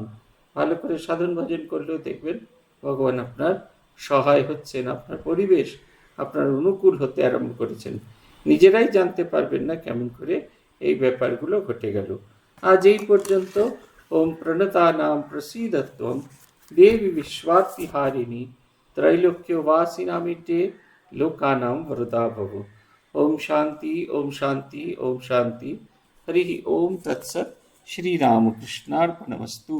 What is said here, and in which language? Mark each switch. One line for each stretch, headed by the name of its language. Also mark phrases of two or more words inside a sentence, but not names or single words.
Bangla: ভালো করে সাধন ভজন করলেও দেখবেন ভগবান আপনার সহায় হচ্ছেন, আপনার পরিবেশ আপনার অনুকূল হতে আরম্ভ করেছেন। নিজেরাই জানতে পারবেন না কেমন করে এই ব্যাপারগুলো ঘটে গেল। আজ এই পর্যন্ত।
Sanskrit: ওম প্রণতানাম প্রসীদত্বম দেবী বিশ্বার্তিহারিণী ত্রৈলোক্যবাসিনামিতে লোকানাম वरदा भव। ओम शांति, ओम शांति, ओम शांति। हरि ओम तत्सत्। श्री रामकृष्णार्पणमस्तु।